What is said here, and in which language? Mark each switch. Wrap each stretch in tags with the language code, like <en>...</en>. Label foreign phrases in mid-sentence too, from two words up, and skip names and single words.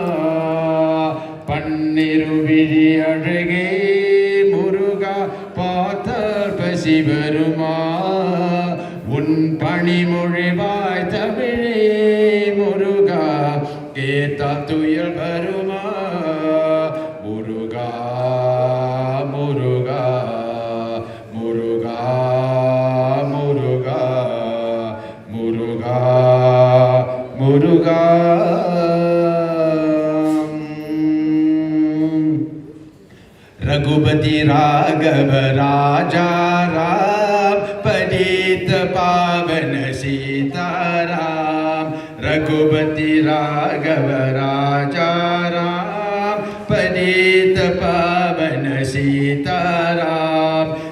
<ta>பன்னிரு விழி அழகே முருகா பார்த்தால் பசி வருமா உன் பணிமொழிவாய் தமிழே முருகா கேட்டால் துயில் வருமா முருகா முருகா முருகா முருகா முருகா முருகா</ta> <hi>रघुपति राघव राजा राम पतित पावन सीताराम रघुपति राघव राजा राम पतित पावन सीताराम</hi>